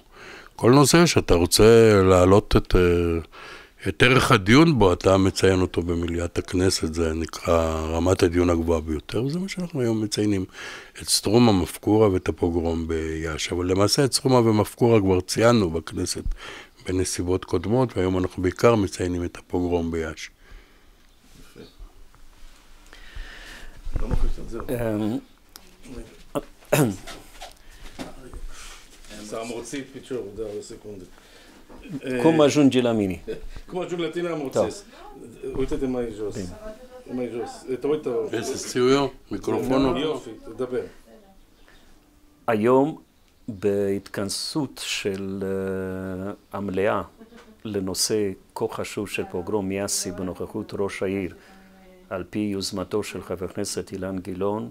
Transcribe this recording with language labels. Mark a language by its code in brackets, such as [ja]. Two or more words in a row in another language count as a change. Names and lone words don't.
[he] כל נושא שאתה רוצה להעלות את ערך הדיון בו, אתה מציין אותו במליאת הכנסת, זה נקרא רמת הדיון הגבוהה ביותר, וזה מה שאנחנו היום מציינים, את סטרומה, מפקורה ואת הפוגרום ביאש. אבל למעשה את סטרומה ומפקורה כבר ציינו בכנסת בנסיבות קודמות, והיום אנחנו בעיקר מציינים את הפוגרום ביאש. לא מחליט את זה. [ro] Am roțit piciorul, da, o secundă. Cum ajunge la mine? Cum ajung la tine am roțit. Uite-te mai jos. mai jos. Te uită. [he] איזה ציור? מיקרופון? יופי, תדבר. היום בהתכנסות של המליאה לנושא כה חשוב של פוגרום יאסי בנוכחות ראש העיר על פי יוזמתו של חבר הכנסת אילן גילאון.